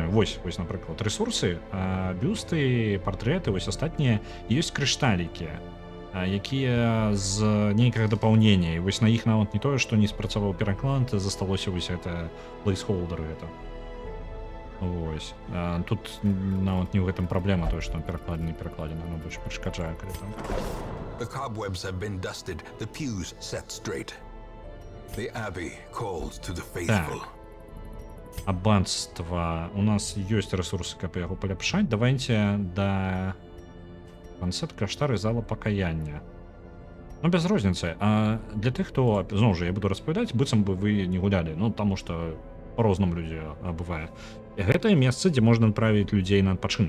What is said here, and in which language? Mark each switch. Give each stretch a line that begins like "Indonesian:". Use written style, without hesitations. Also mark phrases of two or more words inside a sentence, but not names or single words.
Belarusian: Вось, напрыклад, рэсурсы, бюсты, партрэты, вось астатнія, ёсць крышталікі, якія з нейкага дапаўнення. І вось на іх нават не тое, што не спрацаваў пераклад, засталося вось гэта плейсхолдеры это. Вось. Тут нават не ў гэтым праблема, тое, што перакладзена, не перакладзена, оно больш перашкаджае, калі там.
English: The cobwebs have been dusted, the pews set straight. The abbey calls to the faithful.
Belarusian: Аббацтва. У нас ёсць рэсурсы, каб яго паляпшаць. Давайце да канцэпт каштары зала пакаяння. Ну, без розніцы. А для тых, хто, зноў жа, я буду распавядаць, быццам бы вы не гулялі. Ну, таму што по-рознаму людзі бывае. Гэтае месца, дзе можна адправіць людзей на адпачынак.